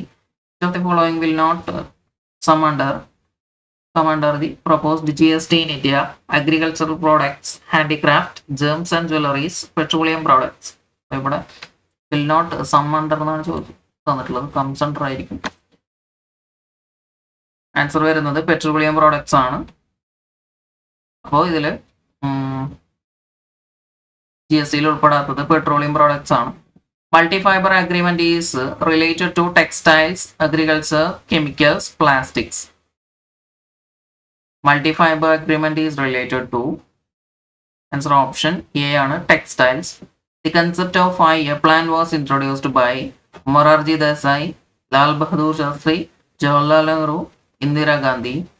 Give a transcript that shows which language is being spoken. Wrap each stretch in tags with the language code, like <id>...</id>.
<en>Which of the following will not come under the proposed GST in India? Agricultural products, handicraft, gems and jewelries, petroleum products.</en> <ml>ഇവിടെ</ml> <en>will not come under</en> <ml>എന്നാണ് തന്നിട്ടുള്ളത്, comes under ആയിരിക്കും. Answer വരുന്നത് petroleum products ആണ്. അപ്പോൾ ഇതില് GST ഉൾപ്പെടാത്തത് petroleum products ആണ്.</ml> <en>Multi-fiber agreement is related to textiles, agriculture, chemicals, plastics. Multi-fiber agreement is related to, answer option A ആണ്, textiles. The concept of 5-year plan was introduced by Morarji Desai, Lal Bahadur Shastri, Jawaharlal Nehru, Indira Gandhi.</en>